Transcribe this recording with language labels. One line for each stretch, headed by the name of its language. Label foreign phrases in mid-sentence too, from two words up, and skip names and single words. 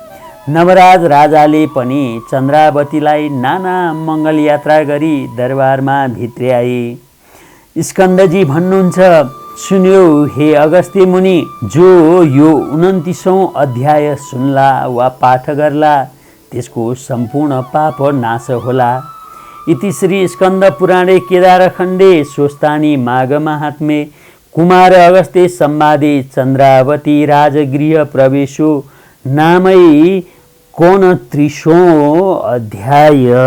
Nepali: नवराज राजाले पनि चन्द्रावतीलाई नाना मङ्गल यात्रा गरी दरबारमा भित्र्याए। स्कन्दजी भन्नुहुन्छ, सुन्यो हे अगस्त्य मुनि, जो यो 29औं अध्याय सुन्ला वा पाठ गर्ला त्यसको सम्पूर्ण पाप नाश होला।
Sanskrit: इति श्री स्कन्द पुराणे केदारखण्डे स्वस्थानी माघ महात्म्ये कुमार अगस्त्य संवादे चन्द्रावती राजगृह प्रवेशो नामै 29औं अध्याय।